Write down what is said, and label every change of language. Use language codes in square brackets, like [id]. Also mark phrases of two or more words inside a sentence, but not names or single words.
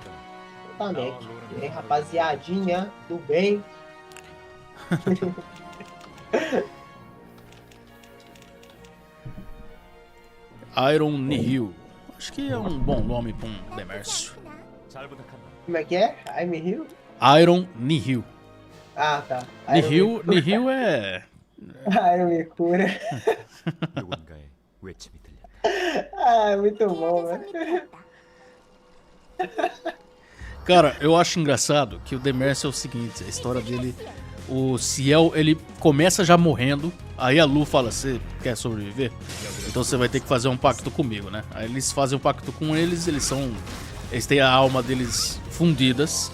[pt] Tá bem. E aí, rapaziadinha do bem. Airon-Elsword. Acho que é um bom nome pra um demércio. Como é que é? [en] I'm here? [pt] Airon-Elsword. Ah, tá. Nihil é... Iron me cura. [ko] 누군가의 외침이 들렸다. [pt] Ah, muito bom, velho. Cara, eu acho engraçado que o Demércio é o seguinte, a história dele... O Ciel, ele começa já morrendo, aí a Lu fala, você quer sobreviver? Então você vai ter que fazer um pacto comigo, né? Aí eles fazem um pacto com eles, eles têm a alma deles fundidas.